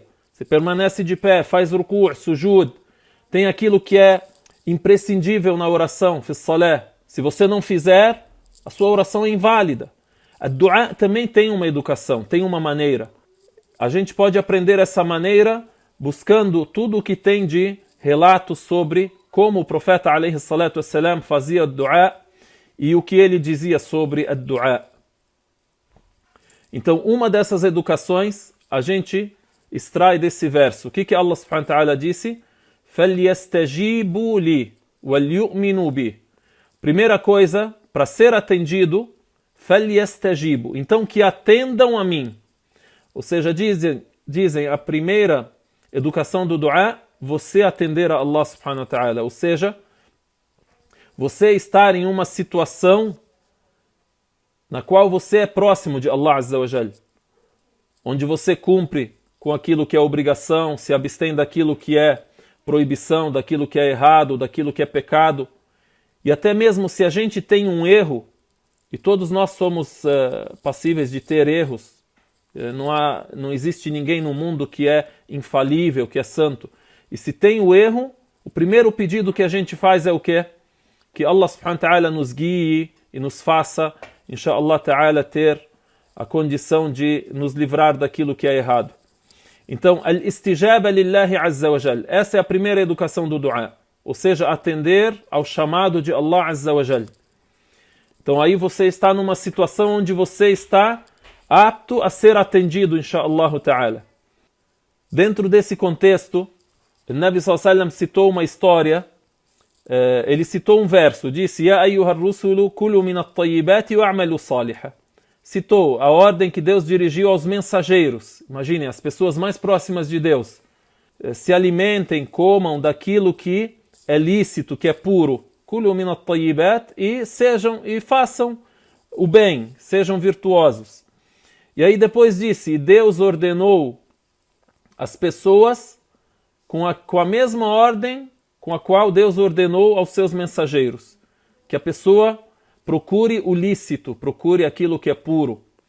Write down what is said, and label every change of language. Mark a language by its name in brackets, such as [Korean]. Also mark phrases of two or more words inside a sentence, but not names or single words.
[Portuguese] Você permanece de pé, faz [Arabic] ركوع، سجود. [Portuguese] Tem aquilo que é imprescindível na oração, [Arabic] في صلاة. [Portuguese] Se você não fizer, a sua oração é inválida. A du'a também tem uma educação, tem uma maneira. a gente pode aprender essa maneira buscando tudo o que tem de relatos sobre como o profeta [Arabic] عليه الصلاة والسلام [Portuguese] fazia dua e o que ele dizia sobre a dua. Então, uma dessas educações a gente extrai desse verso. O que [Arabic] الله سبحانه وتعالى [Portuguese] disse? [Arabic] فَلْيَسْتَجِيبُوا لِي وَلْيُؤْمِنُوا بِي. [Portuguese] Primeira coisa, para ser atendido, فَلْيَسْتَجِيبُوا. Então, que atendam a mim. Ou seja, dizem a primeira educação do dua, você atender a [Arabic] الله سبحانه وتعالى. [Portuguese] Ou seja, você estar em uma situação na qual você é próximo de [Arabic] الله عز وجل, [Portuguese] onde você cumpre com aquilo que é obrigação, se abstém daquilo que é proibição, daquilo que é errado, daquilo que é pecado. E até mesmo se a gente tem um erro, e todos nós somos passíveis de ter erros, não existe ninguém no mundo que é infalível, que é santo. E se tem o erro, o primeiro pedido que a gente faz é o quê? Que [Arabic] الله سبحانه وتعالى [Portuguese] nos guie e nos faça, [Arabic] إن شاء الله تعالى, [Portuguese] ter a condição de nos livrar daquilo que é errado. Então, [Arabic] الاستجابة لله عز وجل. [Portuguese] Essa é a primeira educação do dua. Ou seja, atender ao chamado de [Arabic] الله عز وجل. [Portuguese] Então aí você está numa situação onde você está apto a ser atendido, [Arabic] إن شاء الله تعالى. [Portuguese] Dentro desse contexto, o [Arabic] نبي صلى الله عليه وسلم [Portuguese] citou uma história, ele citou um verso, disse: [Arabic] يا أيها الرسل كلوا من الطيبات واعملوا صالحا. [Portuguese] Citou a ordem que Deus dirigiu aos mensageiros. Imaginem, as pessoas mais próximas de Deus. Se alimentem, comam daquilo que é lícito, que é puro. [Arabic] كلوا من الطيبات, [Portuguese] e façam o bem, sejam virtuosos. E aí depois disse, Deus ordenou as pessoas com a mesma ordem com a qual Deus ordenou aos seus mensageiros. Que a pessoa procure o lícito, procure aquilo que é puro.